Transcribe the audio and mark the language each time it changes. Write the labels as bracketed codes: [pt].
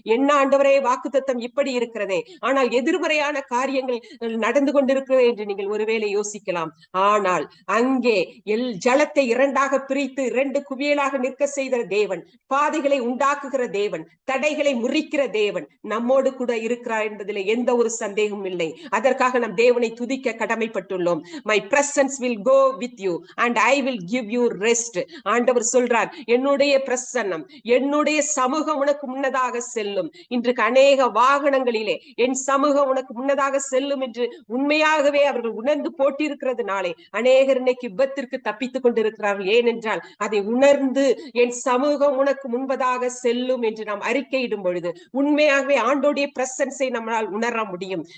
[ta] என்ன ஆண்டவரே, வாக்குத்தத்தம் இப்படி இருக்கிறதே, ஆனால் எதிர்மறையான காரியங்கள் நடந்து கொண்டிருக்கிறது என்று நீங்கள் ஒருவேளை யோசிக்கலாம். ஆனால் அங்கே ஜலத்தை இரண்டாக பிரித்து 2 குவியலாக நிற்க செய்த தேவன், பாதைகளை உண்டாக்குகிற தேவன், தடைகளை முறிக்கிற தேவன் நம்மோடு கூட இருக்கிறார் என்பதில் எந்த ஒரு சந்தேகமும் இல்லை. அதற்காக நம் தேவனை துதிக்க கடமைப்பட்டுள்ளோம். [en] My presence will go with you and I will give you rest. [ta] ஆண்டவர் சொல்றார், என்னுடைய பிரசன்னம், என்னுடைய சமூகம் உனக்கு முன்னதாக செல்லும். இன்றைக்கு அநேக வாகனங்களிலே என் சமூகம் உனக்கு முன்னதாக செல்லும் என்று உண்மையாகவே அவர்கள் உணர்ந்து போட்டிருக்கிறதுனாலே அநேகர் இன்னைக்கு விபத்திற்கு தப்பித்துக் கொண்டிருக்கிறார்கள். ஏனென்றால் அதை உணர்ந்து என் சமூகம் உனக்கு முன்பதாக செல்லும் என்று நாம் அறிக்கையிடும் பொழுது உண்மையாகவே ஆண்டோடைய பிரசன்ஸை நம்மளால் உணர முடியும்.